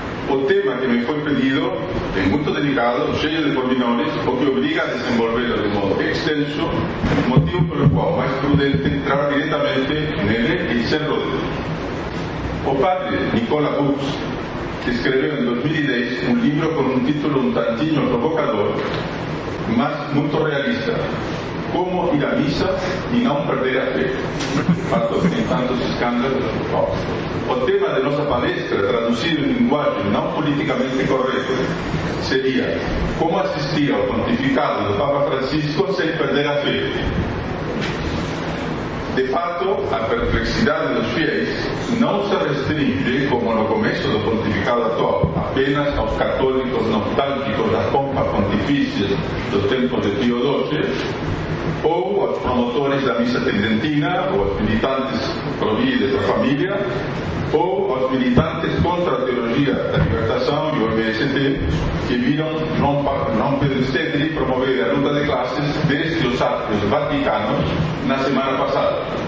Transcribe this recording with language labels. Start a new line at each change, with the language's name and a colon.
Spanish: O tema que me fue pedido es muy delicado, lleno de pormenores, o que obliga a desenvolverlo de modo extenso, motivo por el cual más prudente entrar directamente en él y serlo de él. O padre Nicola Bux escribió en 2010 un libro con un título un tantinho provocador, mas muy realista. Como ir a misa y no perder a fe.
Portuguese: Fato que tem tantos escándalos.
Spanish: O tema de nuestra palestra, traducido en lenguaje no políticamente correcto, sería como asistir al pontificado del Papa Francisco sin perder a fe.
Portuguese: De fato, a perplexidade dos fiéis não se restringe, como no começo do pontificado atual, apenas aos católicos nostálgicos das pompas pontifícias dos tempos de Pío XII, ou aos promotores da missa tridentina, ou aos militantes pro-vida e pro-família, ou aos militantes contra a teologia da libertação e o MST, que viram João Pedro Stedley promover a luta de classes desde os atos vaticanos na semana passada.